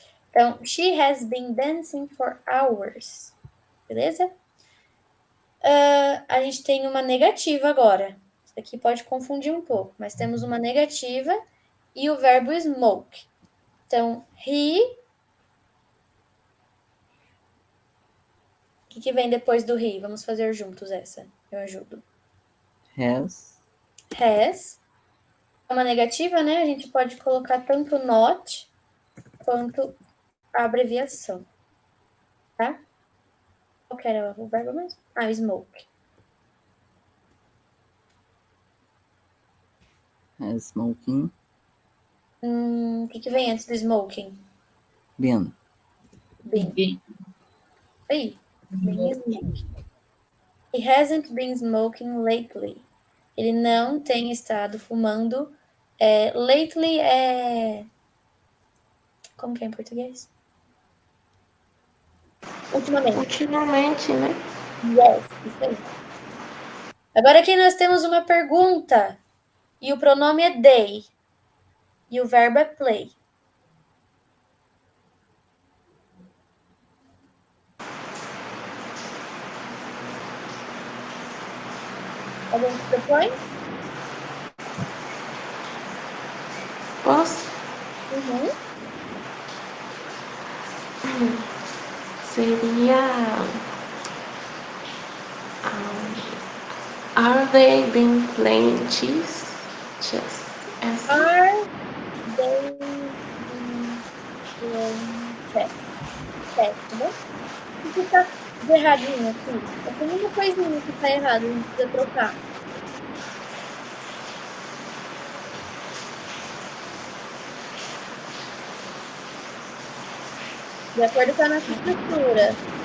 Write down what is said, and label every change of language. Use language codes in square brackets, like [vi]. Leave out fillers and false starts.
[en] Então, she has been dancing for hours. [pt] Beleza? A gente tem uma negativa agora. Isso aqui pode confundir um pouco, mas temos uma negativa e o verbo smoke. Então, he. O que vem depois do he? Vamos fazer juntos essa. Eu ajudo. [en] Has. [pt] Has. É uma negativa, né? A gente pode colocar tanto not quanto a abreviação. Tá? Qual que era o verbo mesmo? [en] Smoke. Has smoking. [pt] O que vem antes do smoking? [en] Been. Been. Aí. Been smoking. He hasn't been smoking lately. [pt] Ele não tem estado fumando. Lately é... Como que é em português? Ultimamente. Ultimamente, né? Yes, isso aí. Agora aqui nós temos uma pergunta. E o pronome é they. E o verbo é play. Alguém se propõe? Posso? Uhum. Seria. [en] Are they been playing chess? [pt] Essa. [en] Are they been playing chess? [pt] Chess, tá bom? O que tá de erradinho aqui? Tem uma coisinha que tá errado, a gente precisa trocar. De acordo com a nossa estrutura.